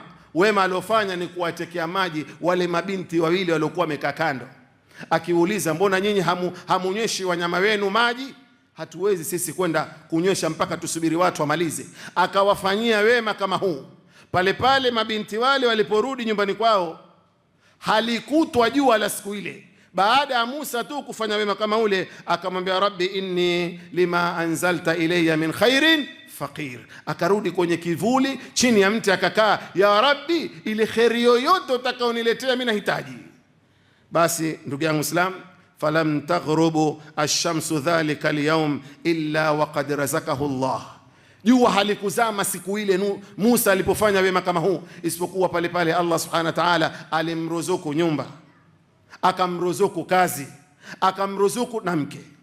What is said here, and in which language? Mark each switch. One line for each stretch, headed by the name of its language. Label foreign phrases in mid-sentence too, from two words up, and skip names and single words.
Swahili: Wema aliofanya ni kuwatekea maji wale mabinti wawili waliokuwa wamekaa kando, akiuliza mbona nyinyi hamunyeshi wanyama wenu maji? Hatuwezi sisi kwenda kunywesha mpaka tusubiri watu wamalize. Akawafanyia wema kama huu. Pale pale mabinti wale waliporudi nyumbani kwao, halikutwa jua la siku ile. Baada ya Musa tu kufanya wema kama ule, akamwambia
Arabic: رب إني لما أنزلت إلي من خير فقير.
Swahili: Akarudi kwenye kivuli chini ya mti akakaa,
Arabic: يا رب,
Swahili: ile khairi yoyote utakaoniletea mimi nahitaji. Basi ndugu yangu Islam,
Arabic: فلم تغرب الشمس ذلك اليوم إلا وقد رزقه الله,
Swahili: jua halikuzama siku ile Musa alipofanya wema kama huu, isipokuwa pale pale Allah
Arabic: سبحانه وتعالى
Swahili: alimruzuku nyumba, akamruzuku kazi, akamruzuku na mke.